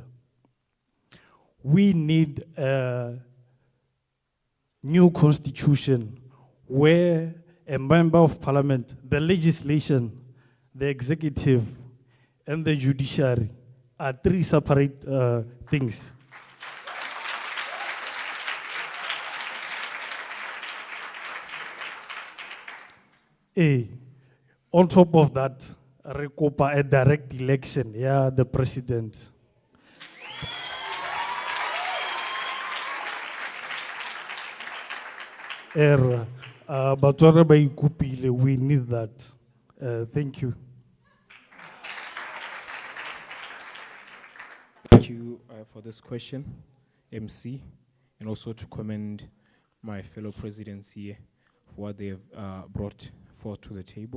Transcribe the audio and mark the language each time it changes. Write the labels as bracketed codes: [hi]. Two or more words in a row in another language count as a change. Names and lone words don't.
[en] We need a new constitution where a member of parliament, the legislation, the executive, and the judiciary are 3 separate things. On top of that, a direct election, the president. [tn] Botswana ba ikupile, [en] we need that. Thank you. Thank you for this question, MC, and also to commend my fellow presidents here for what they have brought forth to the table.